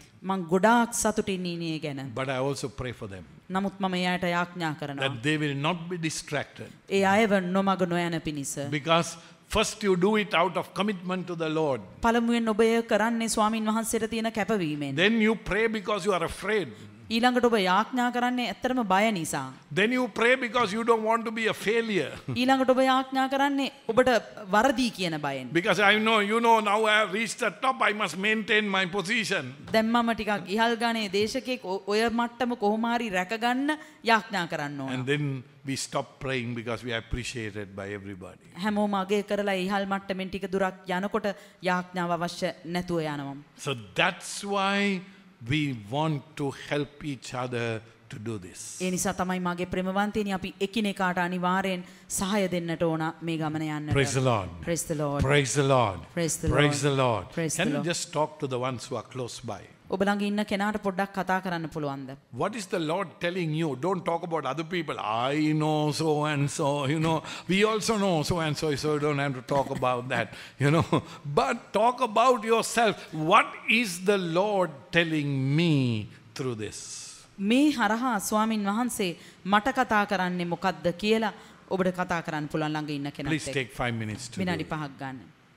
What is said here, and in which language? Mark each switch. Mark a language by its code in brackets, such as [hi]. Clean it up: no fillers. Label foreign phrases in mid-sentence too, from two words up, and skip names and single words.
[si] මං ගොඩාක් සතුටින් ඉන්නේ ඒ ගැන. [en] But I also pray for them [si] නමුත් මම එයාට යාඥා කරනවා. [en] that they will not be distracted. [si] ඒ අයව නොමග නොයන පිණිස. [en] Because first you do it out of commitment to the Lord. [si] පළමුවෙන් ඔබ එය කරන්නේ ස්වාමින් වහන්සේට තියෙන කැපවීමෙන්. [en] Then you pray because you are afraid. [si] ඊළඟට ඔබ යාඥා කරන්නේ ඇත්තටම බය නිසා. [en] Then you pray because you don't want to be a failure. [si] ඊළඟට ඔබ යාඥා කරන්නේ ඔබට වරදී කියන බයෙන්. [en] Because I know, now I have reached the top, I must maintain my position. [si] දැන් මම ටිකක් ඉහළ ගානේ දේශකෙක් ඔය මට්ටම කොහොම හරි රැකගන්න යාඥා කරන්න ඕන. [en] And then we stop praying because we are appreciated by everybody. [si] හැමෝම අගය කරලා ඉහළ මට්ටමින් ටික දුරක් යනකොට යාඥාව අවශ්‍ය නැතුව යනවා. [en] So that's why we want to help each other to do this. [si] ඒ නිසා තමයි මගේ ප්‍රේමවන්තයනි අපි එකිනෙකාට අනිවාර්යෙන් සහාය දෙන්නට ඕන මේ ගමන යන්නට. [en] Praise the Lord. Praise the Lord. Praise the Lord. Praise the Praise Lord. the Lord. Praise Can the you Lord. just talk to the ones who are close by? [si] ඔබ ළඟ ඉන්න කෙනාට පොඩ්ඩක් කතා කරන්න පුළුවන්ද? [en] What is the Lord telling you? Don't talk about other people. I know so and so, we also know so and so you don't have to talk about that, But talk about yourself. What is the Lord telling me through this? [si] මේ හරහා ස්වාමින් වහන්සේ මට කතා කරන්නේ මොකක්ද කියලා ඔබට කතා කරන්න පුළුවන් ළඟ ඉන්න කෙනාට. [en] Please take 5 minutes to do [si] විනාඩි [en] it. [si] 5ක් ගන්න.